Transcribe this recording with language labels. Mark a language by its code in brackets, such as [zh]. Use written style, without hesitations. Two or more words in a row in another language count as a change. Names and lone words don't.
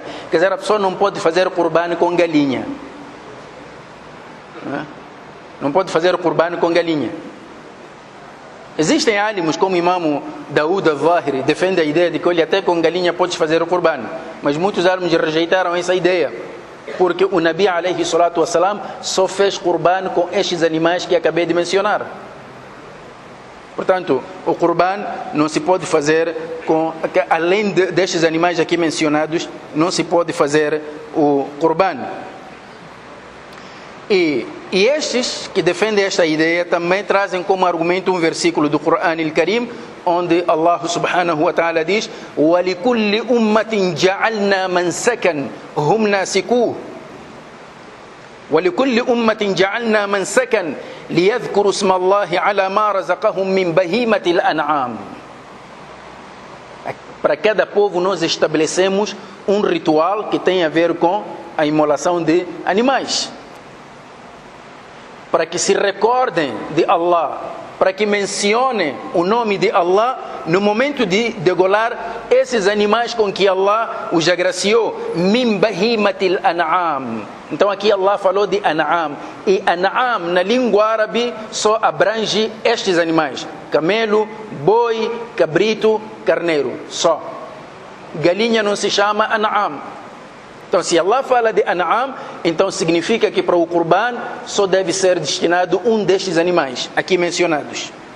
[pt] Quer dizer, a pessoa não pode fazer o Qurban com galinha. Não pode fazer o Qurban com galinha. Existem álimos como o Imam Daoud al-Zahiri, defende a ideia de que olha, até com galinha podes fazer o Qurban. Mas muitos álimos rejeitaram essa ideia, porque o [ar] النبي عليه الصلاة والسلام [pt] só fez Qurban com estes animais que acabei de mencionar. Portanto, o Qurban não se pode fazer com, além destes animais aqui mencionados, não se pode fazer o Qurban. E estes que defendem esta ideia também trazem como argumento um versículo do [ar] القرآن الكريم, [pt] onde Allah [ar] سبحانه وتعالى [pt] diz: [ar] وَلِكُلِّ أُمَّةٍ جَعَلْنَا مَنْسَكًا هُمْ نَاسِكُوهُ وَلِكُلِّ أُمَّةٍ جَعَلْنَا مَنْسَكًا لِيَذْكُرُوا اسْمَ اللَّهِ عَلَى مَا رَزَقَهُم مِّن بَهِيمَةِ الْأَنْعَامِ. [pt] Para cada povo nós estabelecemos um ritual que tem a ver com a imolação de animais, para que se recordem de Allah, para que mencionem o nome de Allah no momento de degolar esses animais com que Allah os agraciou. [ar] من بهيمة الأنعام. [pt] Então aqui Allah falou de an'am, e an'am na língua árabe só abrange estes animais: camelo, boi, cabrito, carneiro, só. Galinha não se chama an'am. Então, se Allah fala de an'am, então significa que para o Qurban só deve ser destinado um destes animais aqui mencionados.